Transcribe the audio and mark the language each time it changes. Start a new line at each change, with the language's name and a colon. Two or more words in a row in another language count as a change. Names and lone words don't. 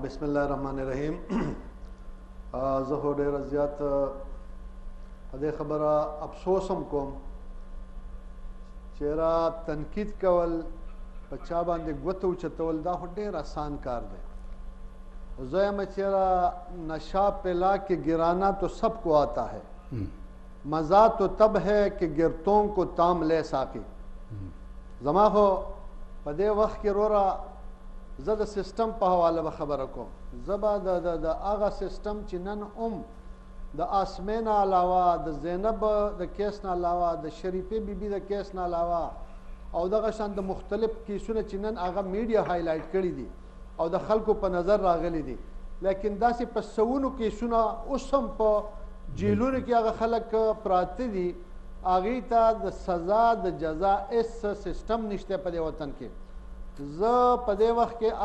Pashto: بسم الله الرحمن الرحیم زه خو ډېره زیات په دې خبره افسوس هم کوم چې را تنقید کول په چا باندې ګوته اوچتول دا خو ډېر آسان کار دی زه یم چې را
Urdu: نشہ پلا کے گرانا تو سب کو آتا ہے مزہ تو تب ہے کہ گرتوں کو تام لے ساقی
Pashto: زما خو په دې وخت کې وروره زه د سیسټم په حواله به خبره کوم زه به د هغه سیسټم چې نن د آسمین علاوه د زینب د کیس نه علاوه د شریفې بیبي د کیس نه علاوه او دغه شان د مختلف کیسونه چې نن هغه
English: media highlight
Pashto: کړي دي او د خلکو په نظر راغلي دي لیکن داسې په سوونو کیسونه اوس هم په جیلونو کې هغه خلک پراته دي هغې ته د سزا د جزا هېڅ سیسټم نشته په دې وطن کې زه په دې وخت کې